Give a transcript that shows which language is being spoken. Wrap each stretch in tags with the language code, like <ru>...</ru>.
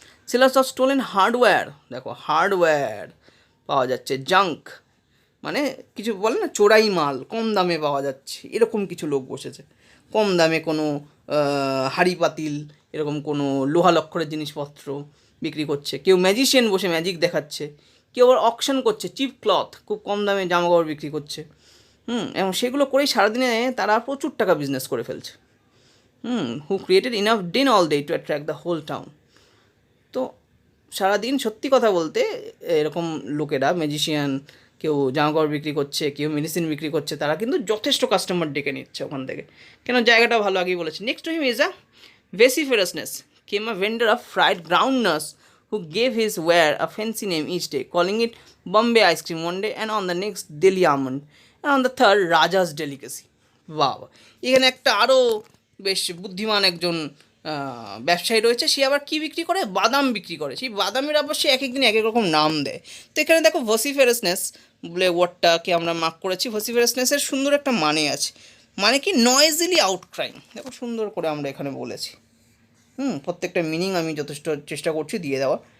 <en>sellers of stolen hardware,</en> <bn>দেখো hardware পাওয়া যাচ্ছে, জাঙ্ক মানে কিছু বলে না চোরাই মাল কম দামে পাওয়া যাচ্ছে, এরকম কিছু লোক বসেছে, কম দামে কোনো হাঁড়ি পাতিল, এরকম কোনো লোহা লক্করের জিনিসপত্র বিক্রি করছে, কেউ ম্যাজিশিয়ান বসে ম্যাজিক দেখাচ্ছে, কেউ আবার অকশন করছে, চিপ ক্লথ খুব কম দামে জামাকাপড় বিক্রি করছে, এবং সেগুলো করেই সারাদিনে তারা প্রচুর টাকা বিজনেস করে ফেলছে,</bn> <en>Who created enough din all day to attract the whole town.</en> <bn>তো সারাদিন সত্যি কথা বলতে এরকম লোকেরা, ম্যাজিশিয়ান, কেউ জামাকাপড় বিক্রি করছে, কেউ মেডিসিন বিক্রি করছে, তারা কিন্তু যথেষ্ট কাস্টমার ডেকে নিচ্ছে ওখান থেকে, কেন জায়গাটা ভালো, আগেই বলেছে।</bn> <en>Next to him is a vociferousness came a vendor of fried groundnuts who gave his ware a fancy name each day, calling it Bombay ice cream one day, and on the next Delhi almond, and on the third Raja's delicacy.</en> <bn>বাবা, এখানে একটা আরও বেশ বুদ্ধিমান একজন ব্যবসায়ী রয়েছে, সে আবার কী বিক্রি করে, বাদাম বিক্রি করে, সেই বাদামের আবার সে এক একদিন এক এক রকম নাম দেয়। তো এখানে দেখো ভসিফেরাসনেস বলে ওয়ার্ডটাকে আমরা মার্ক করেছি, ভসিফেরাসনেসের সুন্দর একটা মানে আছে, মানে কি নয়েজিলি আউটক্রাইং, দেখো সুন্দর করে আমরা এখানে বলেছি, প্রত্যেকটা মিনিং আমি যথেষ্ট চেষ্টা করছি দিয়ে দেওয়ার।</bn>